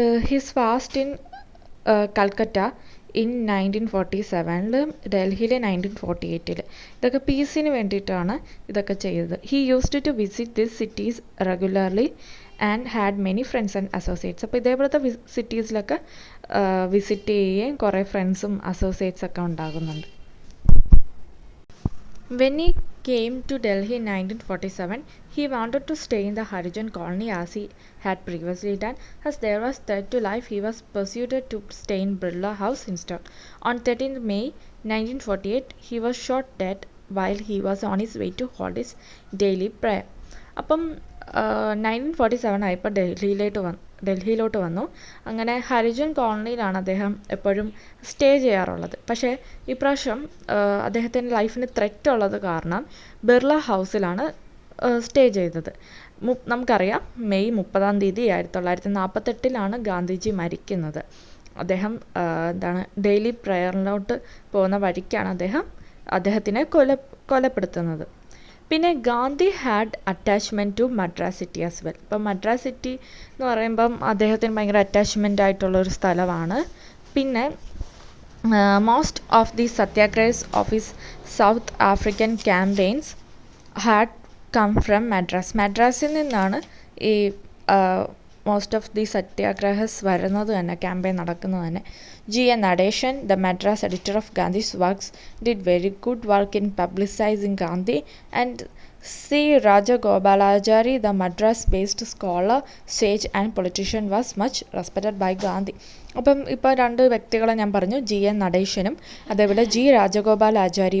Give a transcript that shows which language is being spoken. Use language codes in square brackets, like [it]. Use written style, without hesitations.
[en] his fast in Calcutta in 1947, [ml] ഡൽഹിയിൽ [en] 1948. [ml] ഇതൊക്കെ പീസിന് വേണ്ടിയിട്ടാണ് ഇതൊക്കെ ചെയ്തത്. [en] He used to visit this cities regularly and had many friends and associates. [ml] അപ്പോൾ ഇതേപോലത്തെ സിറ്റീസിലൊക്കെ വിസിറ്റ് ചെയ്യുകയും കുറേ ഫ്രണ്ട്സും അസോസിയേറ്റ്സൊക്കെ ഉണ്ടാകുന്നുണ്ട്. [en] When he came to Delhi in 1947, he wanted to stay in the Harijan colony as he had previously done. As there was threat to life, he was persuaded to stay in Birla House instead. On 13th May 1948, he was shot dead while he was on his way to hold his daily prayer. [ml] അപ്പം 1947 ആയപ്പോൾ ഡൽഹിയിലോട്ട് വന്നു. അങ്ങനെ ഹരിജൻ കോളനിയിലാണ് അദ്ദേഹം എപ്പോഴും stay ചെയ്യാറുള്ളത്. പക്ഷേ ഇപ്രാവശ്യം അദ്ദേഹത്തിൻ്റെ ലൈഫിന് ത്രെറ്റ് ഉള്ളത് കാരണം ബിർള ഹൗസിലാണ് സ്റ്റേ ചെയ്തത്. നമുക്കറിയാം, മെയ് 30 1948 ഗാന്ധിജി മരിക്കുന്നത്. അദ്ദേഹം ഡെയിലി പ്രയറിലോട്ട് പോകുന്ന വഴിക്കാണ് അദ്ദേഹത്തിനെ കൊലപ്പെടുത്തുന്നത്. [en] പിന്നെ Gandhi had attachment to Madras city as well. [ml] ഇപ്പം മദ്രാസ് സിറ്റി എന്ന് പറയുമ്പം അദ്ദേഹത്തിന് ഭയങ്കര അറ്റാച്ച്മെൻ്റ് ആയിട്ടുള്ളൊരു സ്ഥലമാണ്. [en] പിന്നെ most of the satyagrahas of his south African campaigns had come from [ml] മദ്രാസിൽ നിന്നാണ് ഈ മോസ്റ്റ് ഓഫ് ദി സത്യാഗ്രഹസ് വരുന്നത് തന്നെ, ക്യാമ്പയിൻ നടക്കുന്നത് തന്നെ. [en] G.N. Nadeshan, the Madras editor of Gandhi's works, did very good work in publicizing Gandhi, and C. Rajagopalachari, the Madras-based scholar, sage and politician, was much respected by Gandhi. [ml] അപ്പം ഇപ്പോൾ 2 വ്യക്തികളെ ഞാൻ പറഞ്ഞു, G.N. നടേശനും അതേപോലെ G. Rajagopalachari.